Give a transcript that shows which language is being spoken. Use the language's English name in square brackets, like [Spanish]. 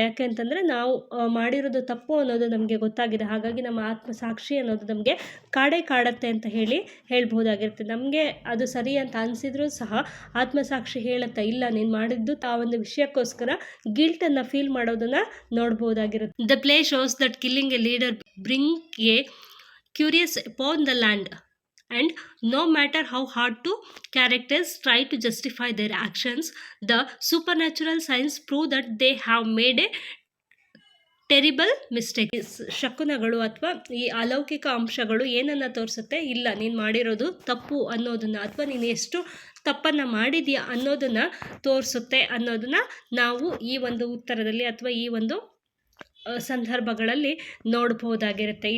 [Kannada] ಯಾಕೆ ಅಂತಂದರೆ ನಾವು ಮಾಡಿರೋದು ತಪ್ಪು ಅನ್ನೋದು ನಮಗೆ ಗೊತ್ತಾಗಿದೆ. ಹಾಗಾಗಿ ನಮ್ಮ ಆತ್ಮಸಾಕ್ಷಿ ಅನ್ನೋದು ನಮಗೆ ಕಾಡತ್ತೆ ಅಂತ ಹೇಳ್ಬೋದಾಗಿರುತ್ತೆ. ನಮಗೆ ಅದು ಸರಿ ಅಂತ ಅನಿಸಿದ್ರೂ ಸಹ ಆತ್ಮಸಾಕ್ಷಿ ಹೇಳುತ್ತೆ, ಇಲ್ಲ ನೀನು ಮಾಡಿದ್ದು ಆ ಒಂದು ವಿಷಯಕ್ಕೋಸ್ಕರ ಗಿಲ್ಟನ್ನು ಫೀಲ್ ಮಾಡೋದನ್ನು ನೋಡ್ಬೋದಾಗಿರುತ್ತೆ. [English] The play shows that killing a leader bring a curious upon the land and no matter how hard to characters try to justify their actions, the supernatural signs prove that they have made a terrible mistake. [Kannada] ಶಕುನಗಳು ಅಥವಾ ಈ ಅಲೌಕಿಕ ಅಂಶಗಳು ಏನನ್ನು ತೋರಿಸುತ್ತೆ, ಇಲ್ಲ ನೀನು ಮಾಡಿರೋದು ತಪ್ಪು ಅನ್ನೋದನ್ನು ಅಥವಾ ನೀನು ಎಷ್ಟು ತಪ್ಪನ್ನು ಮಾಡಿದೀಯ ಅನ್ನೋದನ್ನು ತೋರಿಸುತ್ತೆ ಅನ್ನೋದನ್ನು ನಾವು ಈ ಒಂದು ಉತ್ತರದಲ್ಲಿ ಅಥವಾ ಈ ಒಂದು ಸಂದರ್ಭಗಳಲ್ಲಿ ನೋಡ್ಬೋದಾಗಿರುತ್ತೆ.